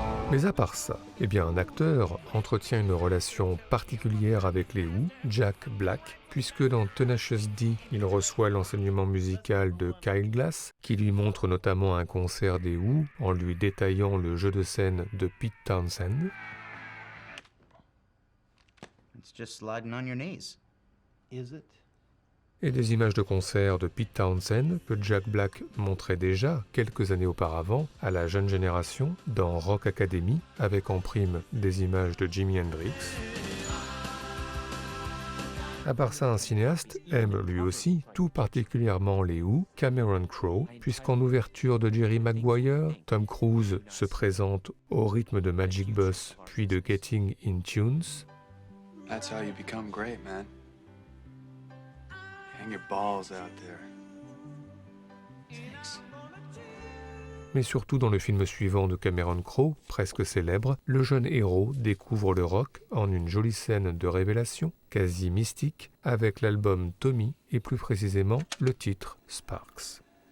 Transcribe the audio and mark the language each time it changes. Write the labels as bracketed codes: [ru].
[fr] Mais à part ça, eh bien un acteur entretient une relation particulière avec les Who, Jack Black, puisque dans Tenacious D, il reçoit l'enseignement musical de Kyle Glass, qui lui montre notamment un concert des Who en lui détaillant le jeu de scène de Pete Townshend. [en] It's just sliding on your knees. Is it? [fr] Et des images de concert de Pete Townshend que Jack Black montrait déjà quelques années auparavant à la jeune génération dans Rock Academy, avec en prime des images de Jimi Hendrix. À part ça, un cinéaste aime lui aussi tout particulièrement les Who, Cameron Crowe, puisqu'en ouverture de Jerry Maguire, Tom Cruise se présente au rythme de Magic Bus puis de Getting in Tunes. [en] That's how you become great, man. Hang your balls out there. Thanks. [fr] Mais surtout dans le film suivant de Cameron Crowe, presque célèbre, le jeune héros découvre le rock en une jolie scène de révélation, quasi mystique, avec l'album Tommy et plus précisément le titre Sparks.